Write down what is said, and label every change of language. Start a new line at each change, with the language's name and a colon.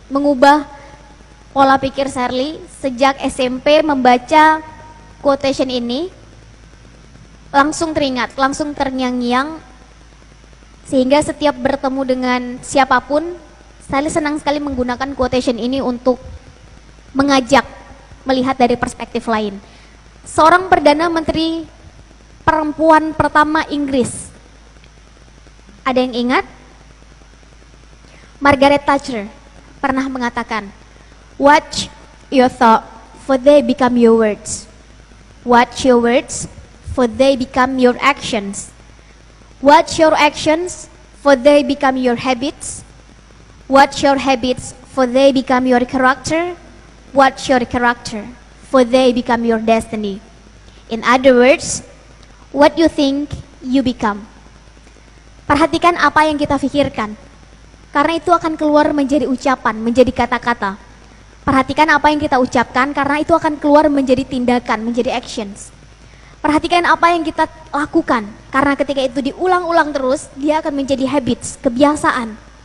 Indonesian: Mengubah pola pikir Sherly sejak SMP membaca quotation ini, langsung teringat, langsung terngiang-ngiang, sehingga setiap bertemu dengan siapapun, Sherly senang sekali menggunakan quotation ini untuk mengajak melihat dari perspektif lain. Seorang Perdana Menteri perempuan pertama Inggris, ada yang ingat?
English: Margaret Thatcher
Indonesian: pernah mengatakan,
English: "Watch your thought, for they become your words. Watch your words, for they become your actions. Watch your actions, for they become your habits. Watch your habits, for they become your character. Watch your character, for they become your destiny." In other words, what you think, you become.
Indonesian: Perhatikan apa yang kita pikirkan, karena itu akan keluar menjadi ucapan, menjadi kata-kata. Perhatikan apa yang kita ucapkan, karena itu akan keluar menjadi tindakan, menjadi actions. Perhatikan apa yang kita lakukan, karena ketika itu diulang-ulang terus, dia akan menjadi habits, kebiasaan.